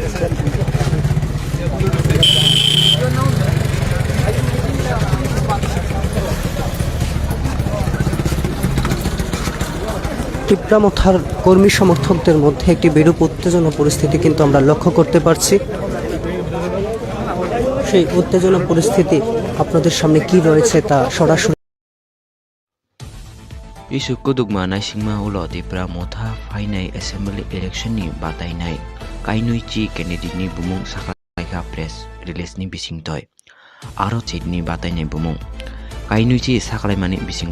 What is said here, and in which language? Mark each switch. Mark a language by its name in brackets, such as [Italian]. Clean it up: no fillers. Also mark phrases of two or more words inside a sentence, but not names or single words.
[Bangla] ত্রিপুরা মোথার কর্মী সমর্থকদের মধ্যে একটি বিরূপ উত্তেজনা পরিস্থিতি কিন্তু আমরা লক্ষ্য করতে পারছি। সেই উত্তেজনা পরিস্থিতি আপনাদের সামনে কি রয়েছে তা সরাসরি [Kok Borok] Isukku dugma naisingma ulo Tripura motha fainai [English] assembly election [Kok Borok] ni batainai kainui candidate ni bumung sakalaika [English] press release [Kok Borok] ni bisingtoi aro chit ni batainai bumung kainui sakalaimani bisingo